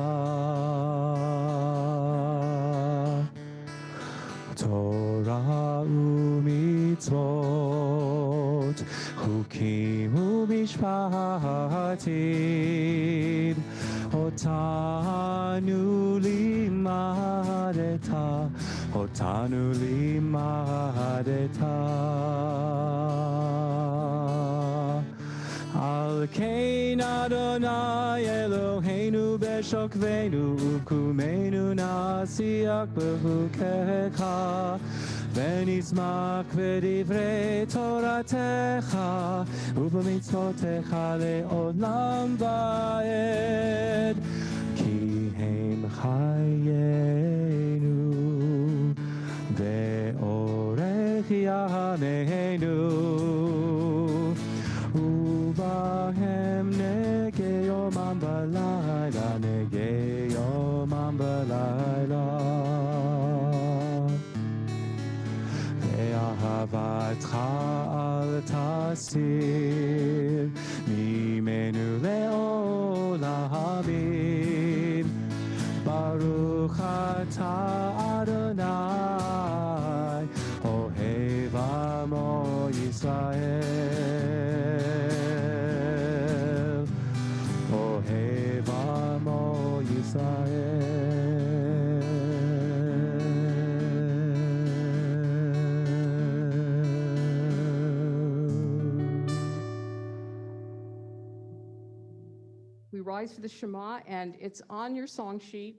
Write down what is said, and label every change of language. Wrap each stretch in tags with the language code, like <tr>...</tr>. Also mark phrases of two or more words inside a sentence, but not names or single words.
<he>תורה ומצוות, חוקים ומשפטים, אותנו לימדת, אותנו לימדת. על כן אדוני אלוהינו בשכבנו ובקומנו נשיח בחוקיך ונשמח בדברי תורתך ובמצוותיך לעולם ועד כי הם חיינו וארך ימינו ובהם נהגה יומם ולילה, נהגה יומם ולילה. ואהבתך אל תסיר, ממנו לעולמים. ברוך אתה אדוני, אוהב עמו ישראל. אוהב עמו ישראל.</he> <en>We rise for the Shema, and it's on your song sheet.</en>